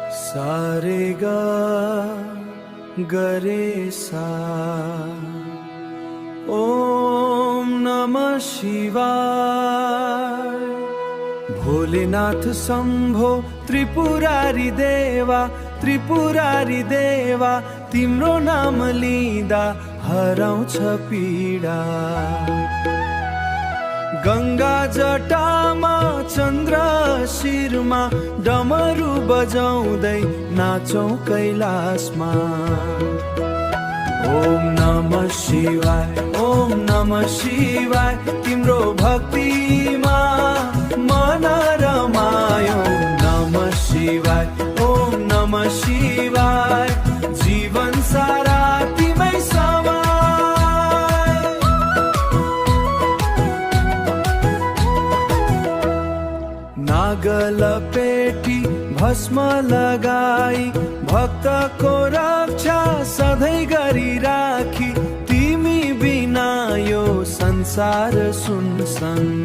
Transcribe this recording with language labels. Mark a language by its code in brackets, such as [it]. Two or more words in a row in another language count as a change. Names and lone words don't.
[sa] सारे गा गरे सा। ओम नमः शिवाय। [ne] भोलेनाथ शम्भो त्रिपुरारी देवा, त्रिपुरारी देवा, तिम्रो नाम लिँदा हराउँछ पीडा। गंगा जटामा चन्द्र शिरमा, डमरू बजाउँदै नाचौं कैलाशमा। [sa] ओम नमः शिवाय, ओम नमः शिवाय, [ne] तिम्रो भक्तिमा मन रमायो। [sa] ओम नमः शिवाय, ओम नमः शिवाय, [ne] जीवन सारा तिमै समाय। नागलपेटी भस्म लगाई, भक्तको रक्षा सधैँ गरिराखी, तिमी बिना यो संसार सुनसान।